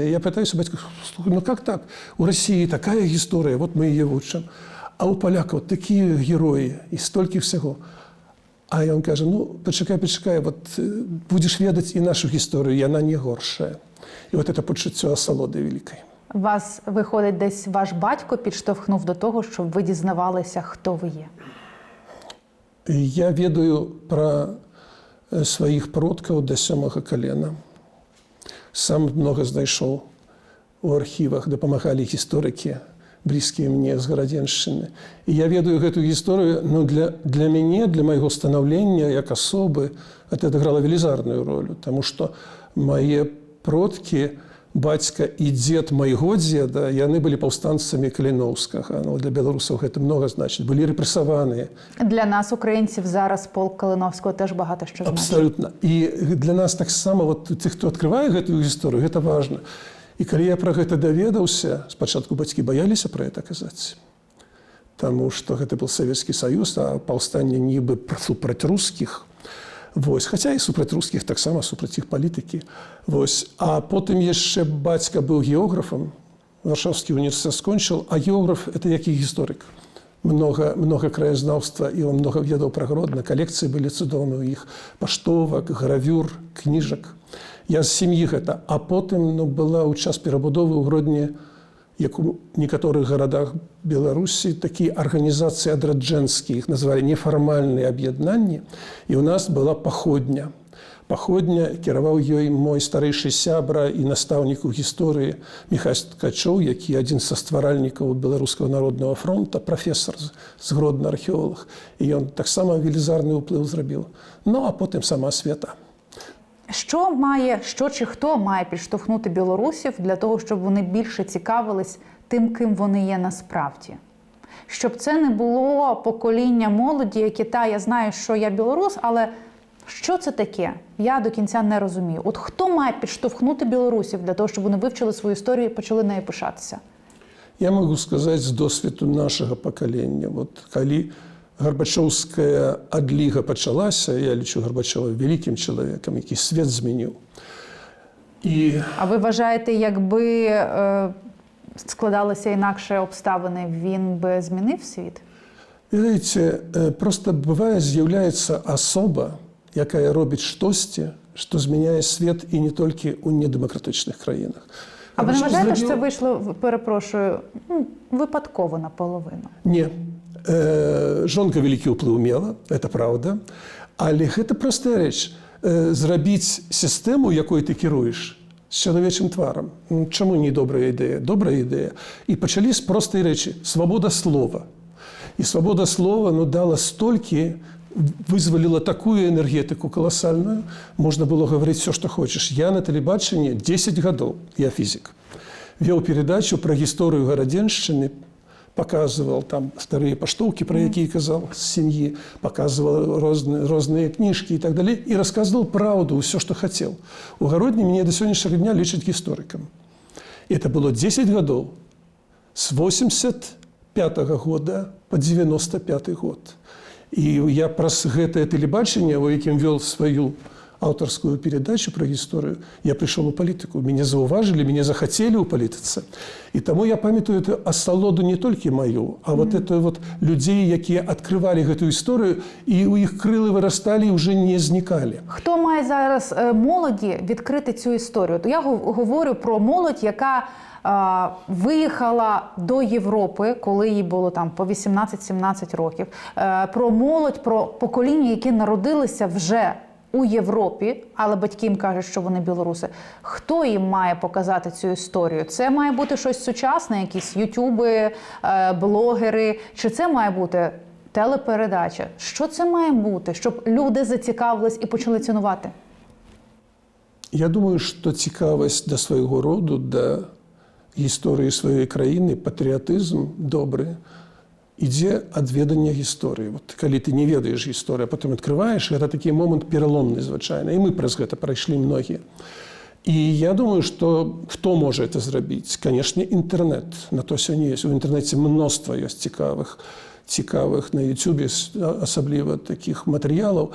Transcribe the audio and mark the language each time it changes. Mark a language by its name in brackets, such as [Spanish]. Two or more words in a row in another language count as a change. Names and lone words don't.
[Belarusian] Я пытаюся бацьку, слухай, [Russian] как так? [Belarusian] У Расіі такая гісторыя, вот мы яе вучым. А у палякаў такія героі і столькі всяго. А ён кажа, пачакай, вот будзеш ведаць і нашу гісторыю, яна не горшая. І [Russian] вот это [Belarusian] пачуццё асалоды вялікай. [Ukrainian] Вас, виходить, десь ваш батько підштовхнув до того, щоб ви дізнавалися, хто ви є? [Belarusian] Я ведаю пра сваіх продкаў да 7-го калена. Сам многа знайшоў у архівах, дапамагалі гісторыкі, блізкія мне з Гарадзеншчыны. І я ведаю гэтую гісторыю, для мяне, для майго станаўлення як асобы, это адыграла велізарную ролю, таму што мае продкі, бацька і дзед майго дзеда, яны былі паўстанцамі Каліноўскага. Для беларусаў гэта многа значыць. Былі рэпрэсаваныя. [Ukrainian] Для нас, українців, зараз полк Калиновського теж багато що значить. [Belarusian] Абсолютно. І для нас таксама, тых, хто адкрывае гэтую гісторыю, гэта важна. І калі я пра гэта даведаўся, спачатку бацькі баяліся пра гэта казаць. Таму што гэта был Савецкі Саюз, а паўстанне нібы супраць рускіх. Хаця і супраць рускіх, таксама супраць іх палітыкі. А потым яшчэ бацька быў географам, Варшаўскі універсітэт скончыў, а географ – это які гісторык. Много краязнаўства, і [Russian] он много [Belarusian] ведаў пра Гродно, калекцыі былі цудоўныя ў іх, паштовак, гравюр, кніжак. Я з сям'і гэта. А потым была ў час перабудовы ў Гродні, як у некаторых гарадах Беларусі, такія арганізацыі адраджэнскія, іх назвалі нефармальныя аб'яднанні, і ў нас была паходня. Паходня, кіраваў ёй мой старэйшы сябра і настаўнік у гісторыі Міхась Ткачоў, які адзін са стваральнікаў Беларускага народнага фронта, прафесар з Гродна, археолог. І ён таксама велізарны ўплыў зрабіў. А потым сама Света. [Ukrainian] Що чи хто має підштовхнути білорусів для того, щоб вони більше цікавились тим, ким вони є насправді? Щоб це не було покоління молоді, яке, я знаю, що я білорус, але що це таке? Я до кінця не розумію. От хто має підштовхнути білорусів для того, щоб вони вивчили свою історію і почали нею пишатися? Я можу сказати з досвіду нашого покоління. [Belarusian] Коли Гарбачоўская адліга пачалася, я лічу Гарбачова вялікім чалавекам, які свет змяніў. [Ukrainian] А ви вважаєте, якби складалися інакше обставини, він би змінив світ? [Belarusian] Ведаеце, просто бывае з'яўляецца асоба, якая робіць штосьці, што змяняе свет і не толькі ў недэмакратычных краінах. [Ukrainian] А ви не вважаєте, що це вийшло, перепрошую, випадково наполовину? [Belarusian] Ні. Жонка вялікі ўплыў мела, [Russian] это правда, [Belarusian] але гэта простая рэч. Зрабіць сістэму, якой ты кіруеш, з чалавечым тварам. Чаму не добрая ідэя? Добрая ідэя. І пачалі з простай рэчы – свабода слова. І свабода слова дала столькі, вызваліла такую энергетыку каласальную, можна было гаварыць все, што хочаш. Я на тэлебачанні 10 гадоў, я фізік, вёў перадачу пра гісторыю Гарадзеншчыны, [Russian] показывал там старые поштовки, [Belarusian] про якія казал, з сям'і, [Russian] показывал [Belarusian] розныя кніжкі [Russian] і так далее, і рассказывал правду, все, что хотел. [Belarusian] У Гародні мяне до сённяшняга дня лічаць гісторыкам. [Russian] Это было [Belarusian] 10 гадоў, [Russian] с 85-го года по 95 год. [Belarusian] І я праз гэтае тэлебачанне, у якім вёл сваю аўтарскую передачу про гісторыю, я прыйшоў у палітыку. Мяне заўважылі, мяне захацелі ў палітыцы. І таму я памятаю эту асалоду не толькі маю, а [Russian] вот это вот [Belarusian] людзей, якія адкрывалі гэтую гісторыю, і у іх крылы вырасталі і ўжо не знікалі. [Ukrainian] Хто має зараз молоді відкрити цю історію? То я говорю про молодь, яка виїхала до Європи, коли їй було там по 18-17 років. Про молодь, про покоління, які народилися вже у Європі, але батьки їм кажуть, що вони білоруси. Хто їм має показати цю історію? Це має бути щось сучасне, якісь ютуби, блогери, чи це має бути телепередача? Що це має бути, щоб люди зацікавились і почали цінувати? Я думаю, що цікавість до свого роду, до гісторії своєї країни, патріотизм добрий, [Belarusian] ідзе ад ведання гісторыі. Вот, калі ты не ведаеш гісторыю, а потым адкрываеш, гэта такі момант пераломны звычайна. І мы праз гэта прайшлі многія. І я думаю, што хто можа это зрабіць? Канешне, інтэрнэт. На то сёння ёсць. У інтэрнэце мноства ёсць цікавых на Ютубе, асабліва такіх матэрыялаў.